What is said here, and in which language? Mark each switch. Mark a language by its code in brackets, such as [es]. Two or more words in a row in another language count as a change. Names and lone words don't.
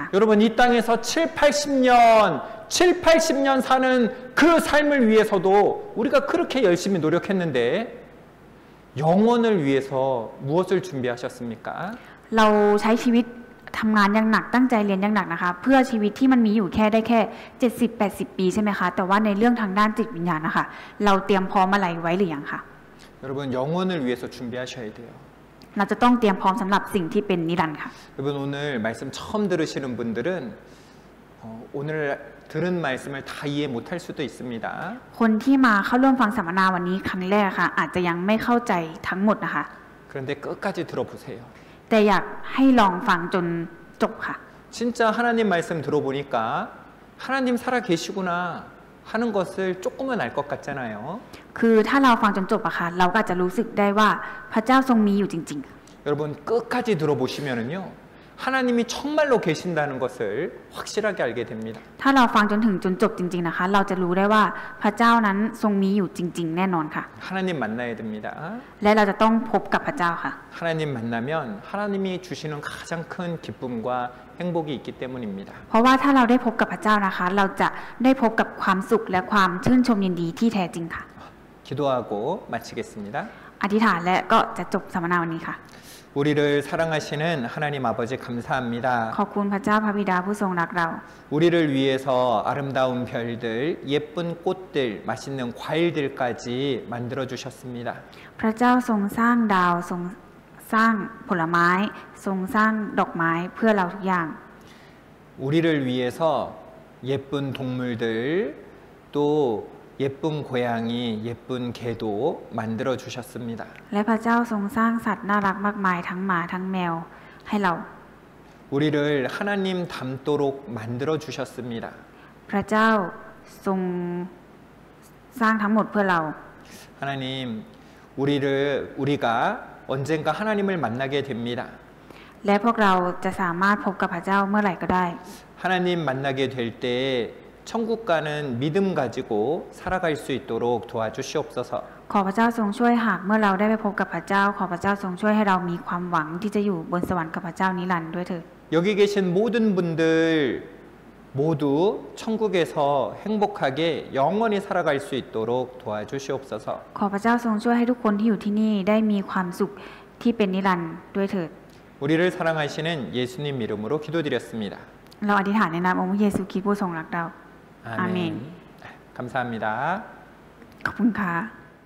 [ko] 여러분 이 땅에서 7, 80년 사는 그 삶을 위해서도 우리가 그렇게 열심히 노력했는데 영원을 위해서 무엇을 준비하셨습니까? [th] เราใช้ชีวิตทำงานอย่างหนักตั้งใจเรียนอย่างหนักนะคะเพื่อชีวิตที่มันมีอยู่แค่ได้แค่70-80 ปีใช่ไหมคะแต่ว่าในเรื่องทางด้านจิตวิญญาณนะคะเราเตรียมพร้อมอะไรไว้หรือยังคะ [ko] 여러분 영원을 위해서 준비하셔야 돼요. [th] เราจะต้องเตรียมพร้อมสำหรับสิ่งที่เป็นนิรันดร์ค่ะ [ko] 여러분 오늘 말씀 처음 들으시는 분들은 오늘 들은 말씀을 다 이해 못할 수도 있습니다. [th] คนที่มาเข้าร่วมฟังสัมมนาวันนี้ครั้งแรกค่ะอาจจะยังไม่เข้าใจทั้งหมดนะคะ [ko] 그런데 끝까지 들어보세요. [th] แต่อยากให้ลองฟังจนจบค่ะ [ko] 진짜 하나님 말씀 들어보니까 하나님 살아 계시구나 하는 것을 조금은 알 것 같잖아요. [th] คือถ้าเราฟังจนจบอะค่ะเราก็อาจจะรู้สึกได้ว่าพระเจ้าทรงมีอยู่จริง [ko] 여러분 끝까지 들어보시면은요 하나님이 정말로 계신다는 것을 확실하게 알게 됩니다. [th] ๆถ้าเราฟังจนถึงจนจบจริงๆนะคะเราจะรู้ได้ว่าพระเจ้านั้นทรงมีอยู่จริงๆแน่นอนค่ะ [ko] 하나님 만나야 됩니다. [th] และเราจะต้องพบกับพระเจ้าค่ะ [ko] 하나님 만나면 하나님이 주시는 가장 큰 기쁨과 행복이 있기 때문입니다. [th] เพราะว่าถ้าเราได้พบกับพระเจ้านะคะเราจะได้พบกับความสุขและความชื่นชมยินดีที่แท้จริงค่ะ [ko] 기도하고 마치겠습니다. [th] อธิษฐานและก็จะจบสัมมนาวันนี้ค่ะ [ko] 우리를 사랑하시는 하나님 아버지 감사합니다. [th] ขอบคุณพระเจ้าพระบิดาผู้ทรงรักเรา [ko] 우리를 위해서 아름다운 별들, 예쁜 꽃들, 맛있는 과일들까지 만들어 주셨습니다. [th] พระเจ้าทรงสร้างดาวทรงสร้างผลไม้ทรงสร้างดอกไม้เพื่อเราทุกอย่าง [ko] 우리를 위해서 예쁜 동물들, 또 예쁜 고양이, 예쁜 개도 만들어 주셨습니다. [th] และพระเจ้าทรงสร้างสัตว์น่ารักมากมายทั้งหมาทั้งแมวให้เรา [ko] 우리를 하나님 닮도록 만들어 주셨습니다. [th] พระเจ้าทรงสร้างทั้งหมดเพื่อเรา [ko] 하나님, 우리가 언젠가 하나님을 만나게 됩니다. [th] และพวกเราจะสามารถพบกับพระเจ้าเมื่อไหร่ก็ได้ [ko] 하나님 만나게 될 때 천국 가는 믿음 가지고 살아갈 수 있도록 도와주시옵소서. [th] ขอพระเจ้าทรงช่วยหากเมื่อเราได้ไปพบกับพระเจ้าขอพระเจ้าทรงช่วยให้เรามีความหวังที่จะอยู่บนสวรรค์กับพระเจ้านิรันดร์ด้วยเถิด [ko] 여기 계신 모든 분들 모두 천국에서 행복하게 영원히 살아갈 수 있도록 도와주시옵소서. [th] ขอพระเจ้าทรงช่วยให้ทุกคนที่อยู่ที่นี่ได้มีความสุขที่เป็นนิรันดร์ด้วยเถิด [ko] 우리를 사랑하시는 예수님 이름으로 기도드렸습니다. [th] เราอธิษฐานในนามองค์พระเยซูคริสต์ผู้ทรงรักเรา [ko] 아멘. 감사합니다. [th] ขอบคุณค่ะ